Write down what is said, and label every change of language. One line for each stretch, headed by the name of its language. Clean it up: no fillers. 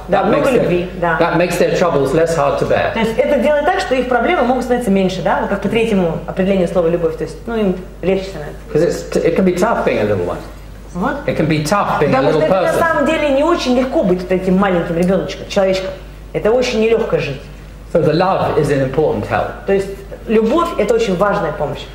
English: That makes their troubles less hard to bear.
Russian: То есть это делает так, что их проблемы могут становиться меньше, да? Как по третьему определению слова любовь. То есть, им легче становится.
English: Because it can be tough being a little one.
Russian: Вот.
English: It can be tough being a
Russian: Потому
English: little
Russian: что это
English: person.
Russian: на самом деле не очень легко быть вот этим маленьким ребеночком, человечком. Это очень нелегко жить.
English: So the love is an important help.
Russian: То есть любовь – это очень важная помощь.